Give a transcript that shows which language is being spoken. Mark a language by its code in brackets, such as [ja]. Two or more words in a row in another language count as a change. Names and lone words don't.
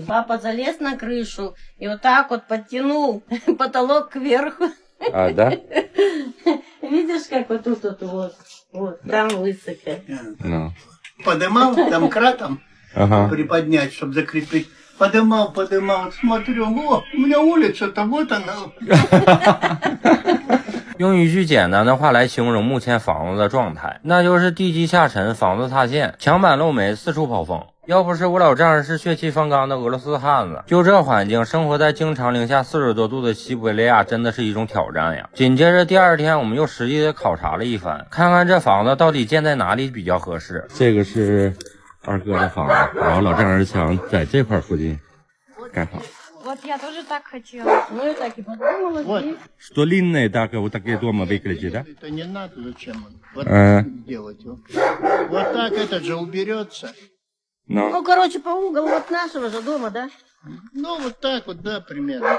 [ru] Папа залез на крышу и вот так вот подтянул потолок кверху. Да? Видишь, как вот тут вот, там высоко. Подымал домкратом, приподнять, чтобы закрепить. Подымал, смотрю, о, у меня улица-то вот она. [zh] 用一句简单的话来形容目前房子的状态，那就是地基下沉，房子塌陷，墙板漏煤，四处跑风。要不是我老丈人是血气方刚的俄罗斯汉子，就这环境，生活在经常零下40多度的西伯利亚，真的是一种挑战呀。紧接着第2天，我们又实际的考察了一番，看看这房子到底建在哪里比较合适。这个是二哥的房子，然后老丈人想在这块附近盖房。 [ru] Вот я тоже так хотела. Ну и так и подумала. Вот. Что длинные так вот такие дома выглядят, да? Это не надо, зачем? Вот так делать. Вот так это же уберется. Ну, короче, по угол вот нашего же дома, да? Ну, вот так вот, да, примерно.